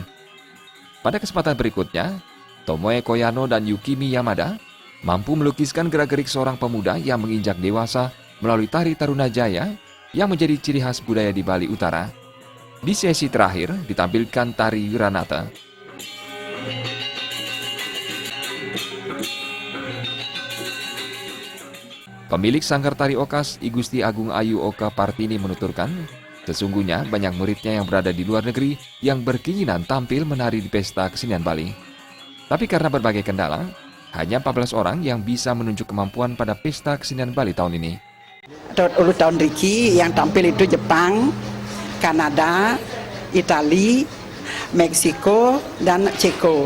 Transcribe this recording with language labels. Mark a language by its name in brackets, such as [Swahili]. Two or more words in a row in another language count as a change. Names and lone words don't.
[Indonesian] Pada kesempatan berikutnya, Tomoe Koyano dan Yukimi Yamada mampu melukiskan gerak-gerik seorang pemuda yang menginjak dewasa melalui tari Taruna Jaya yang menjadi ciri khas budaya di Bali Utara. Di sesi terakhir ditampilkan tari Wiranata. Pemilik Sanggar Tari Okas, I Gusti Agung Ayu Oka Partini menuturkan, sesungguhnya banyak muridnya yang berada di luar negeri yang berkeinginan tampil menari di Pesta Kesenian Bali. Tapi karena berbagai kendala, hanya 14 orang yang bisa menunjuk kemampuan pada Pesta Kesenian Bali tahun ini. Tahun Riki yang tampil itu Jepang, Kanada, Italia, Meksiko, dan Ceko.